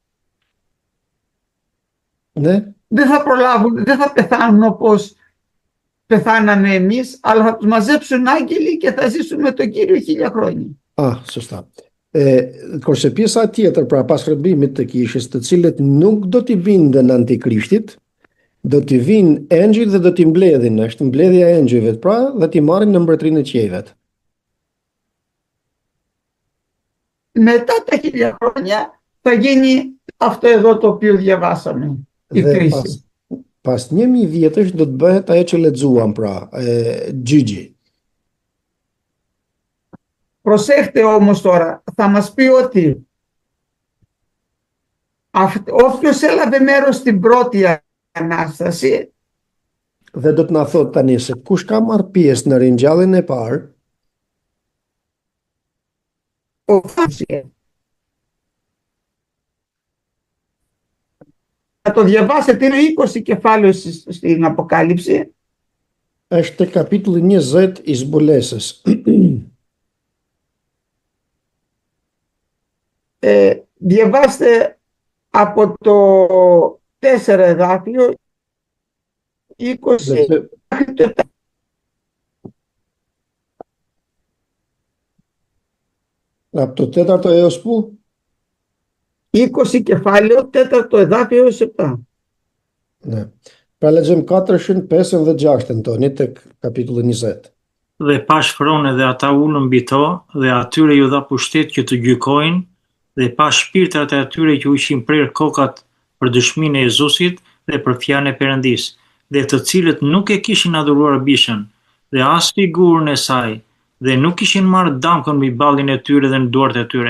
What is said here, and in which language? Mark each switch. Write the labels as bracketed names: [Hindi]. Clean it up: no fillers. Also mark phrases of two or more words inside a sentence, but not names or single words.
[Greek] Ναι. δεν θα προλάβουν, δεν θα πεθάνουν όπως πεθάναμε εμείς, αλλά θα τους μαζέψουν άγγελοι και θα ζήσουν με τον Κύριο 1000 χρόνια. [Albanian] Sështa. Kurse pjesa tjetër, pra pas shërbimit të kishës, të cilët nuk do t'i bindën Antikrishtit, do t'i vinë engjëjt dhe do t'i mbledhin, është mbledhja e engjëjve, pra, dhe t'i marrin në mbretërinë e qiejve. [Greek] Μετά τα 1000 χρόνια θα γίνει αυτό εδώ το οποίο διαβάσαμε, η [Albanian] Dhe [Greek] κρίση. [Albanian] pas 1000 vjetësh do të bëhet ajo që lexuam, pra, gjyqi. [Greek] Προσέχτε όμως τώρα, θα μας πει ότι όποιος έλαβε μέρος στην πρώτη Ανάσταση, [Albanian] Dhe do të na thotë tani se kush ka marrë pjesë në ringjalljen e parë, [Greek] θα το διαβάσετε, είναι 20 κεφάλαιο στην Αποκάλυψη. [Albanian] është kapitulli 20 i zbulesës. [Greek] Διαβάστε από το 4 εδάφιο 20 μέχρι το 7. Από το 4ο έως πού? 20 κεφάλαιο, 4ο εδάφιο έως 7. Ναι. [Albanian] Pra lexojmë 4-shin, 5-ën dhe 6-ën toni tek kapitulli 20. Dhe pa shkronë dhe ata ulën mbi to, dhe atyre ju dha pushtet që të gjykojnë, dhe pa shpirtrat e atyre që u ishin prerë kokat për dëshminë e Jezusit dhe për fjalën e Perëndisë, dhe të cilët nuk e kishin adhuruar bishën, dhe as figurën e saj, dhe nuk kishin marrë damkën mbi ballin e tyre dhe në duart e tyre.